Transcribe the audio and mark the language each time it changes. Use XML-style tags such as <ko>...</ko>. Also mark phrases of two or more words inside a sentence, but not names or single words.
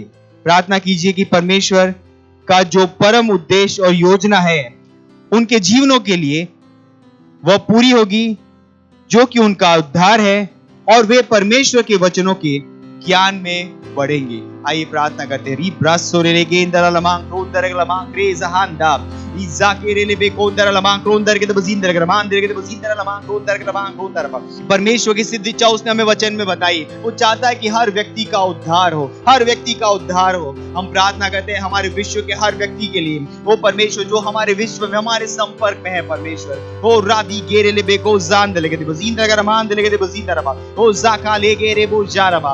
<hi>प्रार्थना कीजिए कि परमेश्वर का जो परम उद्देश्य और योजना है उनके जीवनों के लिए वह पूरी होगी, जो कि उनका उद्धार है, और वे परमेश्वर के वचनों के ज्ञान में बढ़ेंगे। आइए प्रार्थना करते हैं। री ब्रासोरे लेगे इंदरा लमांग क्रोंदर लमांग क्रेज हांदा इजाकेरे ले बेकोंदर लमांग क्रोंदर के बजिंदर ग्रमांदर के बजिंदर लमांग क्रोंदर के लमांग क्रोंदर। परमेश्वर की सिद्ध इच्छा उसने हमें वचन में बताई। वो चाहता है कि हर व्यक्ति का उद्धार हो, हर व्यक्ति का उद्धार हो। हम प्रार्थना करते हैं हमारे विश्व के हर व्यक्ति के लिए। वो परमेश्वर जो हमारे विश्व में, हमारे संपर्क में है, परमेश्वर वो रादी गेरे ले बेको जांद लेके बजिंदर ग्रमांद लेके बजिंदर वो जाका ले गेरे वो जारबा।</hi>